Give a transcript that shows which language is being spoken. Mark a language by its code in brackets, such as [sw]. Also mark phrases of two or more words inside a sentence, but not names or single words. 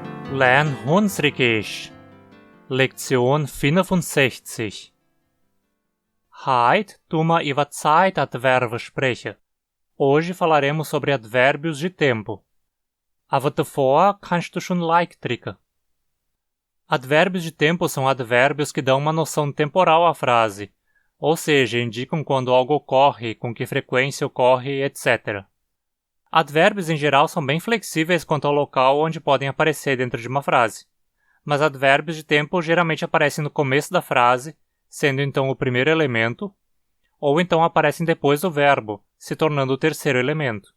[hrx] Lern Hunsrückisch. Lektion 65. Heute tun wir über Zeitadverben sprechen. [pt] Hoje falaremos sobre advérbios de tempo. [hrx] Aber davor kannst du schon like drücken. [pt] Advérbios de tempo são advérbios que dão uma noção temporal à frase, ou seja, indicam quando algo ocorre, com que frequência ocorre, etc. Advérbios em geral são bem flexíveis quanto ao local onde podem aparecer dentro de uma frase, mas advérbios de tempo geralmente aparecem no começo da frase, sendo então o primeiro elemento, ou então aparecem depois do verbo, se tornando o terceiro elemento.